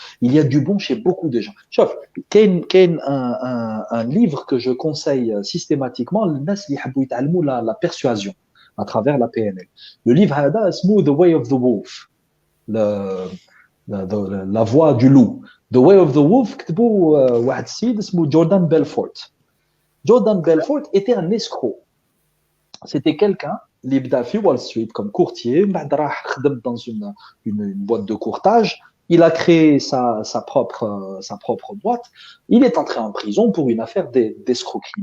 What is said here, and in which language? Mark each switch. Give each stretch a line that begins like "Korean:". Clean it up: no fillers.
French: Il y a du bon chez beaucoup de gens.
Arabic: شوف كاين
French: un livre que je conseille systématiquement
Arabic: للناس اللي يحبوا يتعلموا
French: la persuasion à travers la PNL. Le livre
Arabic: هذا اسمه
French: The Way of the Wolf, la voix du loup.
Arabic: The Way of the Wolf كتبه واحد السيد اسمه جوردان بيلفورت.
French: Jordan Belfort était un escroc. C'était quelqu'un qui
Arabic: بدا في
French: Wall Street comme courtier,
Arabic: بعد راح خدم
French: dans une boîte de courtage. Il a créé sa propre boîte. Il est entré en prison pour une affaire d'escroquerie.